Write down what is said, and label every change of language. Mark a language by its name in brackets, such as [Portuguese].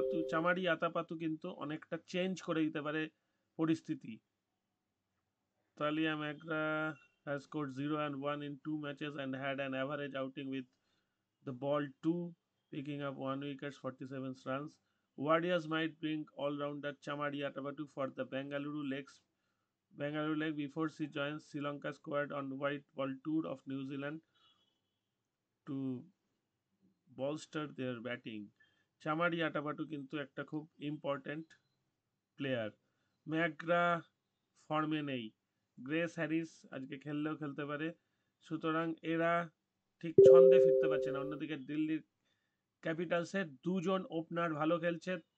[Bangla] চামারি আতাপাতু কিন্তু অনেকটা চেঞ্জ করে দিতে পারে পরিস্থিতি। [English] Talia Magra has scored 0 and 1 in 2 matches and had an average outing with the ball 2, picking up 1 wicket, 47 runs. Warriors might bring all-rounder Chamari Atabatu for the Bengaluru leg before she joins Sri Lanka squad on white ball tour of New Zealand to bolster their batting. [Bangla] Chamari Atabatu কিন্তু একটা খুব important player. McGrath ফর্মে নেই, grace Harris আজকে খেললেও খেলতে পারে, সুতরাং এরা ঠিক ছন্দে ফিরতে পারছে না। অন্যদিকে দিল্লির ক্যাপিটালসের দুজন ওপেনার ভালো খেলছে।